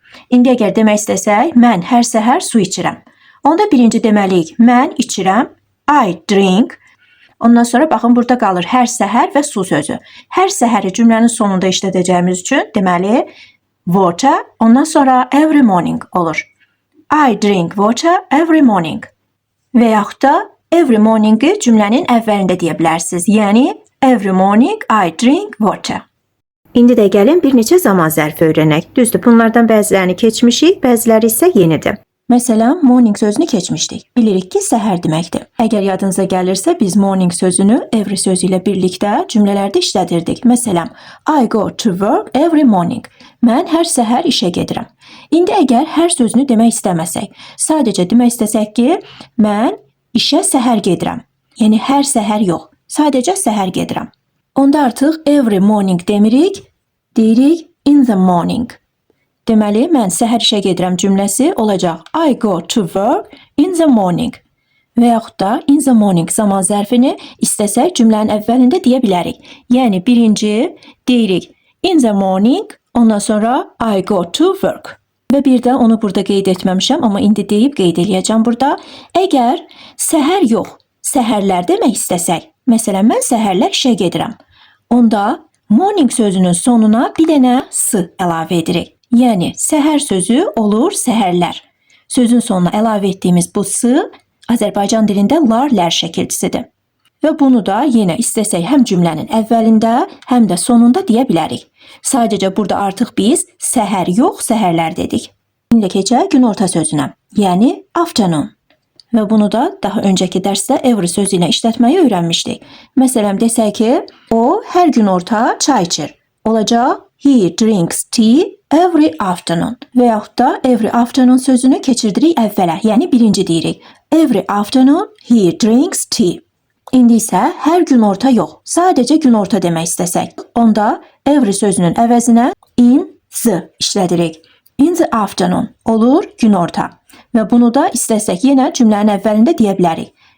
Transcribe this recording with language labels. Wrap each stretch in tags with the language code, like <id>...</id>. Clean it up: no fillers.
<az>İndi əgər demək istəsək, mən hər səhər su içirəm. Onda birinci deməliyik, mən içirəm, I drink. Ondan sonra baxın, burada qalır hər səhər və su sözü. Hər səhəri cümlənin sonunda işlədəcəyimiz üçün deməli water, ondan sonra every morning olur.</az> <en>I drink water every morning.</en> <az>Və yaxud da every morning-i cümlənin əvvəlində deyə bilərsiniz. Yəni</az> <en>every morning I drink water.</en> <az>İndi də gəlin bir neçə zaman zərfi öyrənək. Düzdür, bunlardan bəzilərini keçmişik, bəziləri isə yenidir. Məsələn, morning sözünü keçmişdik. Bilirik ki, səhər deməkdir. Əgər yadınıza gəlirsə, biz morning sözünü every sözü ilə birlikdə cümlələrdə işlədirdik. Məsələn,</az> <en>I go to work every morning.</en> <az>Mən hər səhər işə gedirəm. İndi əgər hər sözünü demək istəməsək, sadəcə demək istəsək ki, mən işə səhər gedirəm. Yəni hər səhər yox, sadəcə səhər gedirəm. Onda artıq every morning demirik, deyirik in the morning. Deməli, mən səhər işə gedirəm cümləsi olacaq.</az> <en>I go to work in the morning.</en> <az>Və yaxud da in the morning zaman zərfini istəsək cümlənin əvvəlində deyə bilərik. Yəni birinci deyirik in the morning, ondan sonra</az> <en>I go to work.</en> <az>Və bir də onu burada qeyd etməmişəm, amma indi deyib qeyd eləyəcəm burada. Əgər səhər yox, səhərlər demək istəsək, məsələn, mən səhərlər işə gedirəm. Onda morning sözünün sonuna bir dənə s əlavə edirik. Yəni, səhər sözü olur səhərlər. Sözün sonuna əlavə etdiyimiz bu s Azərbaycan dilində lar-lər şəkilçisidir. Və bunu da yenə istəsək həm cümlənin əvvəlində, həm də sonunda deyə bilərik. Sadəcə burada artıq biz səhər yox, səhərlər dedik. İndi keçək günorta sözünə, yəni afternoon. Və bunu da daha öncəki dərsdə every sözü ilə işlətməyi öyrənmişdik. Məsələn, desək ki, o hər günorta çay içir. Olacaq,</az> <en>he drinks tea every afternoon.</en> <az>Və yaxud da every afternoon sözünü keçirdirik əvvələ, yəni birinci deyirik.</az> <en>Every afternoon he drinks tea.</en> <az>İndi isə hər günorta yox, sadəcə günorta demək istəsək, onda every sözünün əvəzinə in the işlədirik. In the afternoon olur günorta. Və bunu da istəsək yenə cümlənin əvvəlində deyə bilərik.</az>